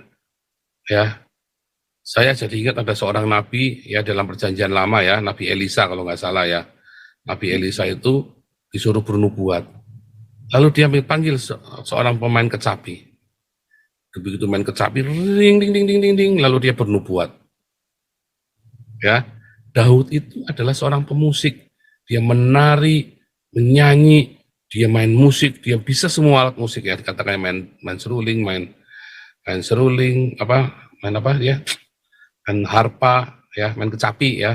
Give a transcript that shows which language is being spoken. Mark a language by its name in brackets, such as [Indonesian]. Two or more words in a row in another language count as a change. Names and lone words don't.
[Indonesian] Ya, saya jadi ingat ada seorang nabi ya dalam perjanjian lama ya, Nabi Elisa kalau nggak salah ya. Nabi Elisa itu disuruh bernubuat. Lalu dia panggil seorang pemain kecapi. Begitu main kecapi, ring, ding, ding, ding, ding, ding, lalu dia bernubuat. Ya, Daud itu adalah seorang pemusik. Dia menari, menyanyi, dia main musik, dia bisa semua alat musik ya. Katakan main seruling, main seruling, main apa ya, main harpa, ya, main kecapi ya.